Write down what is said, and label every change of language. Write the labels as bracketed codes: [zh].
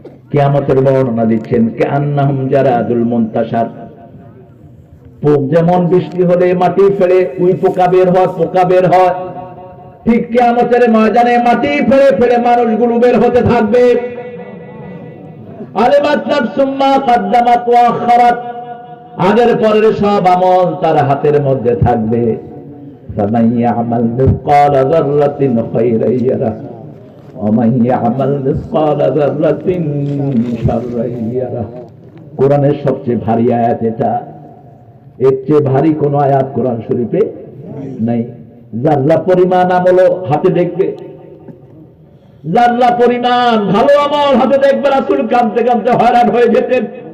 [bn] কিয়ামতের বর্ণনা দিচ্ছেন [ar] কান্নাহুম জারাদুল মুনতাশার, [bn] পোক যেমন বৃষ্টি হলে মাটি ফেলে উই পোকা বের হয়, ঠিক কিয়ামতের ময়দানে মাটি ফেলে ফেলে মানুষগুলো বের হতে থাকবে। [ar] আলিমাত নাফসুম মা কদ্দামাত ওয়া আখারাত, [bn] আগের পরের সব আমল তার হাতের মধ্যে থাকবে। [ar] فمن يعمل مثقال ذرة خيرا يره ومن يعمل مثقال ذرة شرا يره। [bn] কোরআনের সবচেয়ে ভারী আয়াত এটা, এর চেয়ে ভারী কোন আয়াত কোরআন শরীফে নাই। যারা পরিমাণ আমল হাতে দেখবে, যারা পরিমাণ ভালো আমল হাতে দেখবে, রাসূল কাঁদতে কাঁদতে হয়রান হয়ে যেতেন।